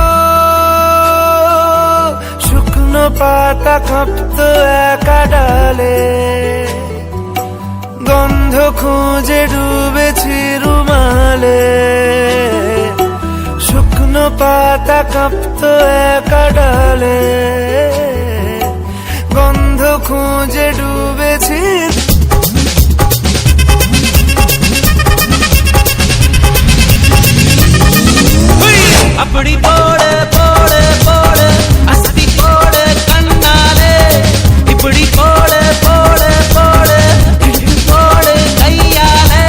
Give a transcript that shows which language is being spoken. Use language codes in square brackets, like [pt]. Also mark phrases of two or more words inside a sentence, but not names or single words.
[bn] শুকনো পাতা কাঁপত একা ডালে গন্ধ খুঁজে ডুবেছি রুমালে শুকনো পাতা কাঁপত একা ডালে গন্ধ খুঁজে ডুবেছি [ta] அப்படி போடு போடு போடு அஸ்தி போடு கண்ணாலே இப்படி போடு போடு போடு இழுத்து போடு கையாலே